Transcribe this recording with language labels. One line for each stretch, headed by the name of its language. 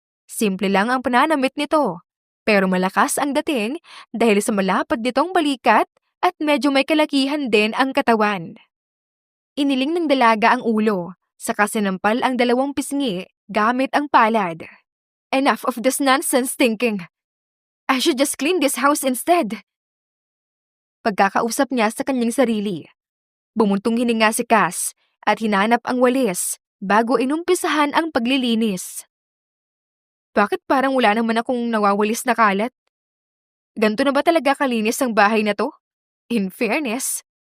Filipino: Simple lang ang pananamit nito, pero malakas ang dating dahil sa malapad nitong balikat at medyo may kalakihan din ang katawan. Iniling ng dalaga ang ulo, saka sinampal ang dalawang pisngi gamit ang palad.
English: Enough of this nonsense thinking. I should just clean this house instead.
Filipino: Pagkakausap niya sa kanyang sarili. Bumuntong hininga si Cass at hinanap ang walis bago inumpisahan ang paglilinis. Bakit parang wala naman akong nawawalis na kalat? Ganto na ba talaga kalinis ang bahay na to?
English: In fairness.